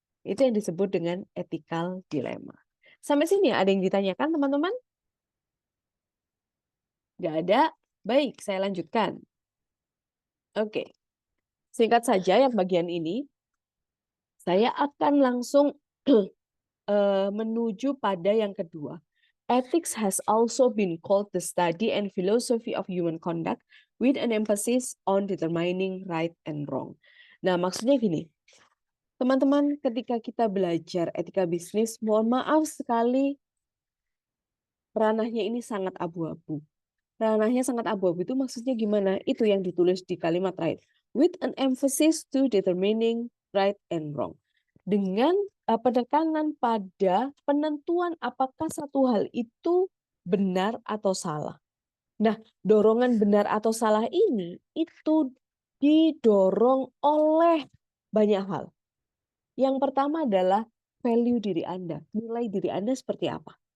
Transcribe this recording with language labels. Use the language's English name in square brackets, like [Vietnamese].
[Indonesian] Itu yang disebut dengan ethical dilemma. Sampai sini ada yang ditanyakan teman-teman? Nggak ada? Baik, saya lanjutkan. Oke. Singkat saja yang bagian ini, saya akan langsung menuju pada yang kedua. [English] Ethics has also been called the study and philosophy of human conduct with an emphasis on determining right and wrong. [Indonesian] Nah, maksudnya gini, teman-teman, ketika kita belajar etika bisnis, mohon maaf sekali, ranahnya ini sangat abu-abu. Ranahnya sangat abu-abu itu maksudnya gimana? Itu yang ditulis di kalimat right. [English] With an emphasis to determining right and wrong. [Indonesian] Dengan penekanan pada penentuan apakah satu hal itu benar atau salah. Nah, dorongan benar atau salah ini itu didorong oleh banyak hal. Yang pertama adalah value diri Anda. Nilai diri Anda seperti apa?